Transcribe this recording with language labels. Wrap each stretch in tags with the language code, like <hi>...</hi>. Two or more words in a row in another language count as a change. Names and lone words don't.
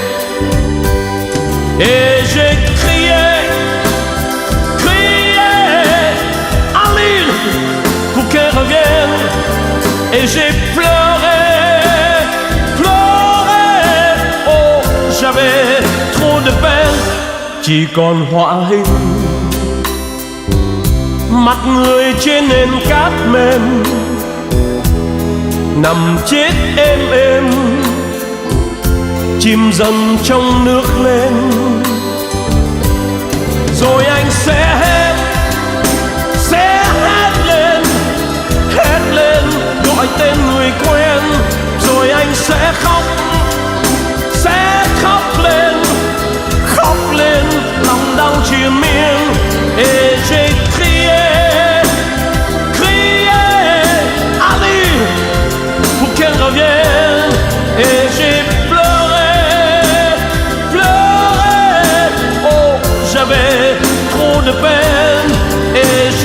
<fr>Et j'ai crié Aline pour qu'elle revienne. Et j'ai pleuré, oh j'avais trop de peine.</fr> <vi>Chỉ còn họa hình mặt người trên nền cát mềm, nằm chết êm, chìm dần trong nước lên. Rồi anh sẽ hét lên gọi tên người quen. Rồi anh sẽ khóc lên lòng đau triền miên.</vi> <fr>Et j'ai crié Ali pour qu'elle revienne. Et j'ai pleuré, oh j'avais trop de peine.</fr>